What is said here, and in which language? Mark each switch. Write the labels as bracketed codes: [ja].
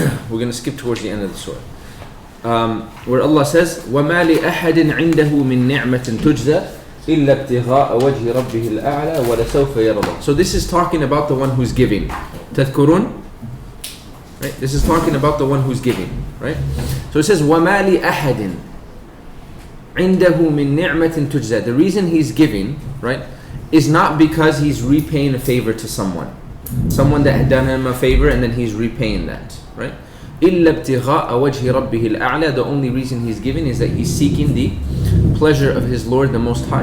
[en] We're going to skip towards the end of the surah. Where Allah says, [ar] وَمَا لِأَحَدٍ عِنْدَهُ مِن نِعْمَةٍ تُجْزَى إِلَّا ابْتِغَاءَ وَجْهِ رَبِّهِ الْأَعْلَى وَلَسَوْفَ يَرْضَى. [en] So this is talking about the one who's giving. [ar] تذكرون? Right? [en] This is talking about the one who's giving. Right? So it says, [ar] وَمَا لِأَحَدٍ عِنْدَهُ مِن نِعْمَةٍ تُجْزَى. [en] The reason he's giving, right, is not because he's repaying a favor to someone. Someone that had done him a favor and then he's repaying that, right? [ar] إِلَّا ابْتِغَاءَ وَجْهِ رَبِّهِ الْأَعْلَى. [en] The only reason he's giving is that he's seeking the pleasure of his Lord the Most High.